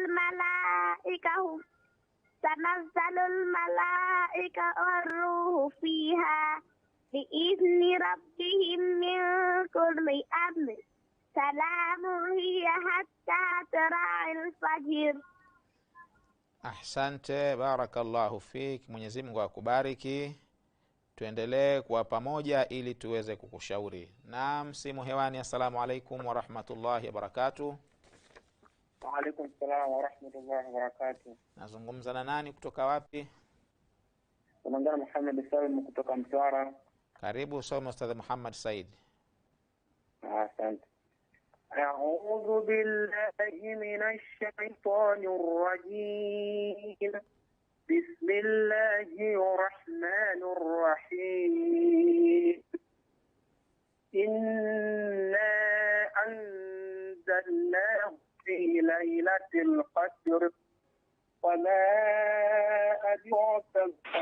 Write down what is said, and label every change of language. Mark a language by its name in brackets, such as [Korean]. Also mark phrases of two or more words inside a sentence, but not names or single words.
[Arabic] الملائكة والروح فيها بإذن ربهم من كل أمر سلام هي حتى طلوع الفجر. Ahsante, بارك الله فيك. [Swahili] Mwenyezi Mungu akubariki. Tuendelee kuwa pamoja ili tuweze kukushauri. Naam, simu hewani. [Arabic] السلام عليكم ورحمة الله وبركاته. وعليكم السلام ورحمة الله وبركاته. [Swahili] Nazungumza na nani kutoka wapi? Naongea Muhammad Salim kutoka Mtwara. Karibu soma Ustadh Muhammad Said. Asante. [Arabic] أعوذ بالله من الشيطان الرجيم. بسم الله الرحمن الرحيم. إنا أنزلناه في ليلة القدر وما أدراك ما